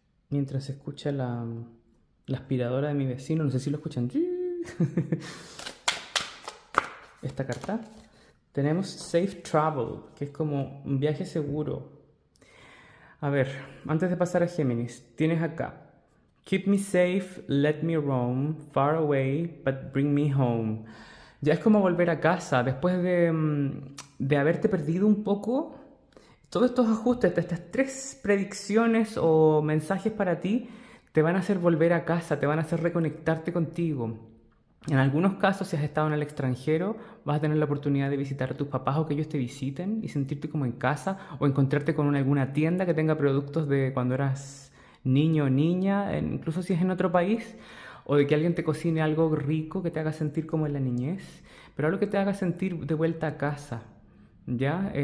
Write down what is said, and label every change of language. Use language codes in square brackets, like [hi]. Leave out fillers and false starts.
[es] Mientras se escucha la aspiradora de mi vecino, no sé si lo escuchan. Esta carta. Tenemos Safe Travel, que es como un viaje seguro. A ver, antes de pasar a Géminis, tienes acá. [en] Keep me safe, let me roam, far away, but bring me home. [es] Ya es como volver a casa, después de haberte perdido un poco. Todos estos ajustes, estas tres predicciones o mensajes para ti, te van a hacer volver a casa, te van a hacer reconectarte contigo. En algunos casos, si has estado en el extranjero, vas a tener la oportunidad de visitar a tus papás o que ellos te visiten y sentirte como en casa o encontrarte con alguna tienda que tenga productos de cuando eras niño o niña, incluso si es en otro país, o de que alguien te cocine algo rico que te haga sentir como en la niñez, pero algo que te haga sentir de vuelta a casa. ¿Ya?